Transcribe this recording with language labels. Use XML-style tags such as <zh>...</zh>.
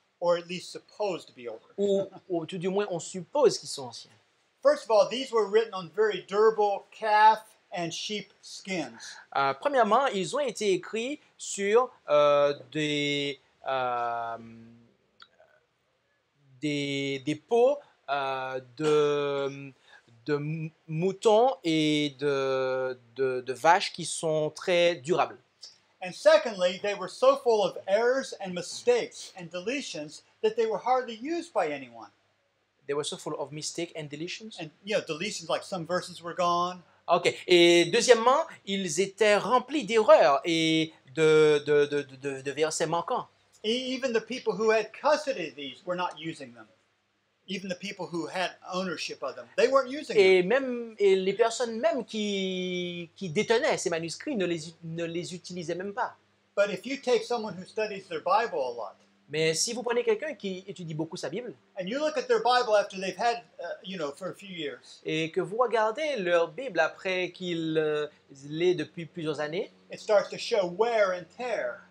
<en>Or at least supposed to be older.</en> <fr>Ou tout du moins on suppose qu'ils sont anciens.</fr> <en>First of all, these were written on very durable calf and sheep skins.</en> <fr>Premièrement, ils ont été écrits sur des peaux de moutons et de vaches qui sont très durables.</fr> <en>And secondly, they were so full of errors and mistakes and deletions that they were hardly used by anyone. They were so full of mistakes and deletions. And, deletions like some verses were gone. Ok.</en> <fr>Et deuxièmement, ils étaient remplis d'erreurs et de versets manquants.</fr> <en>Even the people who had custody of these were not using them. Even the people who had ownership of them, they weren't using them.</en> <fr>Et les personnes même qui détenaient ces manuscrits ne les utilisaient même pas.</fr> <en>But if you take someone who studies their Bible a lot,</en> <fr>mais si vous prenez quelqu'un qui étudie beaucoup sa Bible,</fr> <en>and you look at their Bible after they've had, for a few years,</en> <fr>et que vous regardez leur Bible après qu'ils l'aient depuis plusieurs années,</fr> <en>it starts to show wear and tear.</en>